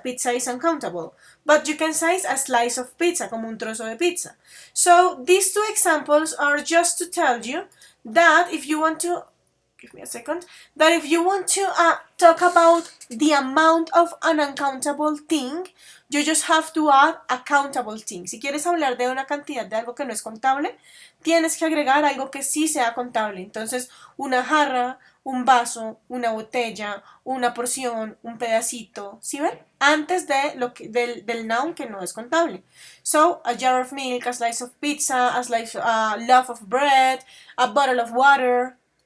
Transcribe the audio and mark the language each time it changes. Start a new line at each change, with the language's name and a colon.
English: Pizza is uncountable. But you can say a slice of pizza,
Spanish: como un trozo de pizza.
English: So these two examples are just to tell you that if you want to, give me a second, that if you want to talk about the amount of an uncountable thing, you just have to add a countable thing.
Spanish: Si quieres hablar de una cantidad de algo que no es contable, tienes que agregar algo que sí sea contable. Entonces, una jarra, un vaso, una botella, una porción, un pedacito, ¿sí ven? Antes de del noun que no es contable.
English: So, a jar of milk, a slice of pizza, a loaf of bread, a bottle of water.